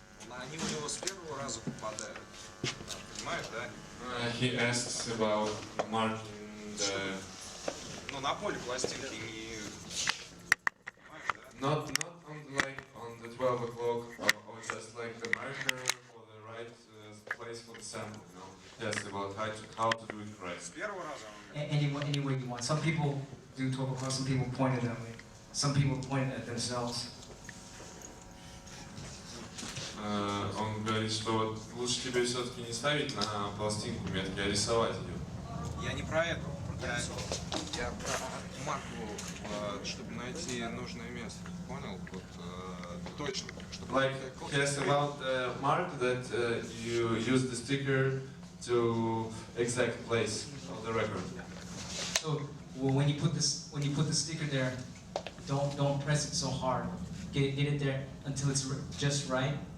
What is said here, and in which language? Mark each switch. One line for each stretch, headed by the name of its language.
Russian: Они у него с первого раза попадают. Понимаешь, да?
English: He asks about marking the...
Russian: Ну, на поле пластинки не...
English: Not on the 12 o'clock, or just like the marker for the right place for the sample, you know? Yes, about how to do it right.
Russian: С первого раза он...
English: Any way you want. Some people do 12 o'clock, some people point it that way. Some people point it at themselves.
Russian: Он говорит, что вот лучше тебе все-таки не ставить на пластинку метки, а рисовать ее. Я не про это. Я про марку, чтобы найти нужное место. Понял? Вот, точно.
English: Like, he asked about the mark that you use the sticker to exact place of the record. So when you put the sticker there, don't press it so hard. Get it there until it's just right.